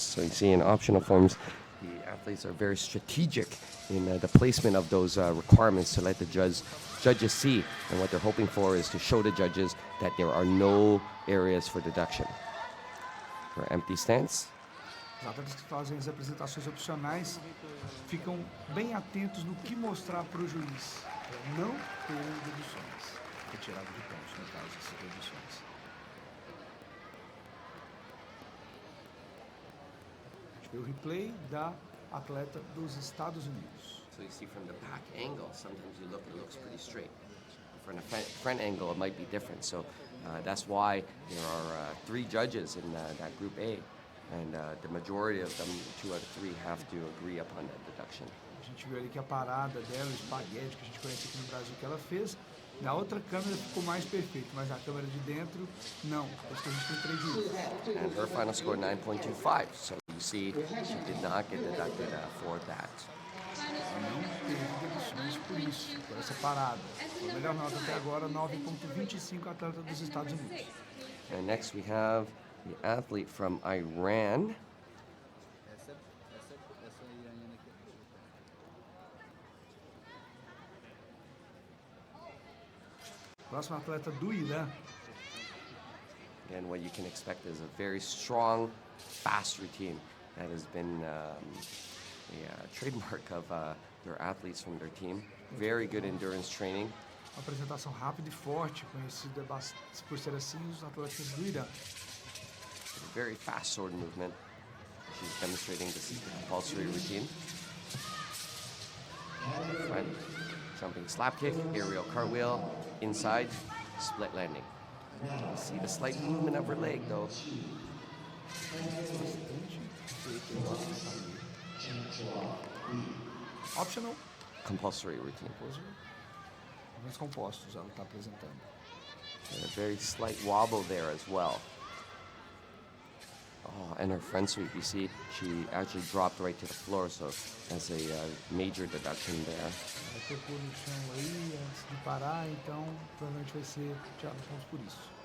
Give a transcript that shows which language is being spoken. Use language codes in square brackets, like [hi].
[en] So you see in optional forms, the athletes are very strategic in the placement of those requirements to let the judges see. And what they're hoping for is to show the judges that there are no areas for deduction. Her empty stance. [pt] Os atletas que fazem as apresentações opcionais ficam bem atentos no que mostrar para o juiz, para não ter deduções, retirada de pontos, no caso, essas deduções. A gente vê o replay da atleta dos Estados Unidos. [en] So you see from the back angle, sometimes you look, it looks pretty straight. From the front angle, it might be different. So that's why there are 3 judges in that Group A. And the majority of them, 2 out of 3, have to agree upon that deduction. [pt] A gente viu ali que a parada dela, o espaguete que a gente conhece aqui no Brasil que ela fez, na outra câmera ficou mais perfeito, mas na câmera de dentro, não. Por isso que a gente tem 3 juízes. [en] And her final score 9.25. So you see, she did not get deducted for that. [pt] Não teve deduções por isso, por essa parada. Foi a melhor nota até agora, 9.25 atleta dos Estados Unidos. [en] And next we have the athlete from Iran. [pt] Essa iraniana aqui. Próximo atleta do Irã. [en] And what you can expect is a very strong, fast routine. That has been a trademark of their athletes from their team. Very good endurance training. [pt] Uma apresentação rápida e forte, conhecida por ser assim os atletas do Irã. [en] Very fast sword movement. She's demonstrating this is the compulsory routine. Front, jumping slap kick, aerial cartwheel, inside, split landing. You see the slight movement of her leg though. Optional. Compulsory routine. [pt] Movimentos compostos ela está apresentando. [en] And a very slight wobble there as well. Oh, and her front sweep, you see, she actually dropped right to the floor, so that's a major deduction there. [pt] Ela tocou no chão aí antes de parar, então provavelmente vai ser tirado pontos por isso.